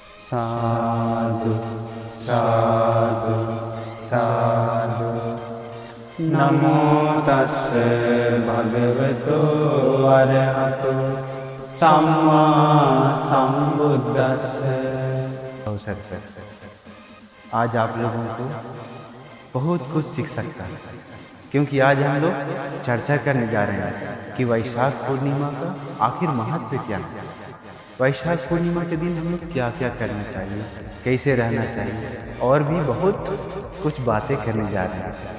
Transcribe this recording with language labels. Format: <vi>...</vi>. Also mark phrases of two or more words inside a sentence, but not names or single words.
<pi>साधु साधु साधु। नमो तस्से भगवतो अरहतो सम्मा सम्बुद्धस्से।</pi> <hi>आज आप लोगों को बहुत कुछ सीख सकता है, क्योंकि आज हम लोग चर्चा करने जा रहे हैं कि वैशाख पूर्णिमा का आखिर महत्व क्या है। वैशाख पूर्णिमा के दिन हम लोग क्या क्या करना चाहिए, कैसे रहना चाहिए, और भी बहुत कुछ बातें करने जा रहे हैं।</hi>